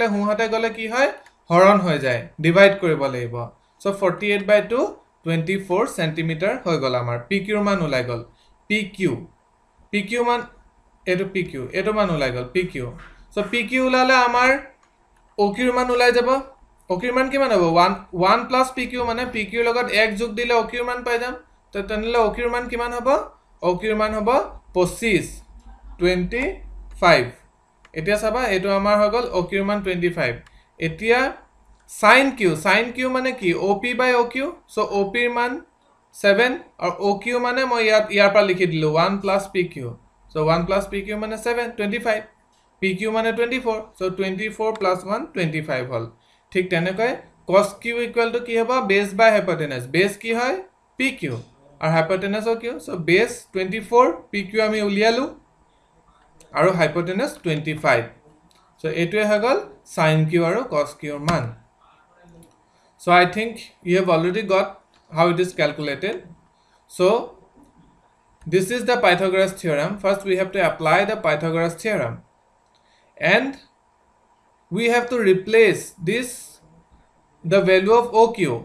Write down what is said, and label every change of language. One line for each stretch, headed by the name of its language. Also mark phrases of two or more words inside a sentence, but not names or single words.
Assamese: হুহাতে গলে কি হয় হৰণ হৈ যায় ডিভাইড কৰিব লাগিব সো 48/2 24 cm হৈ গল আমাৰ PQ ৰ মান ওলাই গল PQ মান এটো PQ এটো মান ওলাই গল PQ সো PQ ওলালে আমাৰ OQ ৰ মান ওলাই যাব OQ ৰ মান কিমান হ'ব 1 plus PQ মানে PQ ৰ লগত 1 যোগ দিলে OQ ৰ মান পাই যাম তো তেনেলে OQ ৰ মান কিমান হ'ব OQ ৰ মান হ'ব 25 25 এতিয়া চাবা এটো আমাৰ হৈ গল OQ ৰ মান 25 এতিয়া sin Q মানে কি OP/OQ সো OP ৰ মান 7 আৰু OQ মানে মই ইয়াৰ পৰা লিখি দিলো 1 plus PQ সো 1 plus PQ মানে 7 25 PQ মানে 24 সো 24 plus 1 25 হল ঠিক তেনেকৈ cos Q
English: equal to
Assamese: কি হ'ব
English: base by hypotenuse
Assamese: বেস কি হয় PQ আৰু হাইপোটেনাস Q সো বেস 24 PQ আমি উলিয়ালো আৰু হাইপোটেনাস 25 সো এটোৱে হৈ গল sin Q আৰু cos Q ৰ মান
English: so I think you have already got how it is calculated so this is the Pythagoras theorem first we have to apply the Pythagoras theorem and we have to replace this the value of OQ